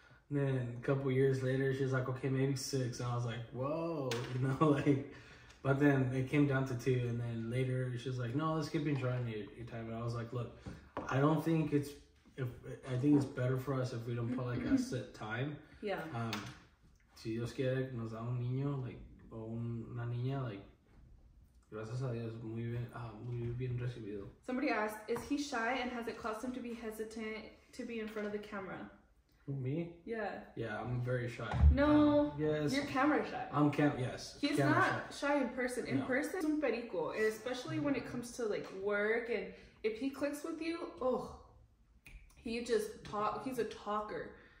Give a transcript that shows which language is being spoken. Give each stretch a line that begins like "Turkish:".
English: And then a couple years later, she's like, okay, maybe 6, and I was like, whoa, you know, like. But then it came down to 2, and then later she's like, no, let's keep enjoying your time. And I was like, look, I think it's better for us if we don't put like a set time. Yeah.
Spanish: Si Dios quiere que nos da un niño, like, o una niña, like, gracias a Dios, muy bien recibido.
English: Somebody asked, is he shy and has it caused him to be hesitant to be in front of the camera? Me? Yeah. Yeah, I'm very shy. No. Yes. You're camera shy. Yes. He's not shy in person. In person, he's
Spanish: un perico,
English: especially when it comes to like work, and if he clicks with you, he just talk. He's a talker.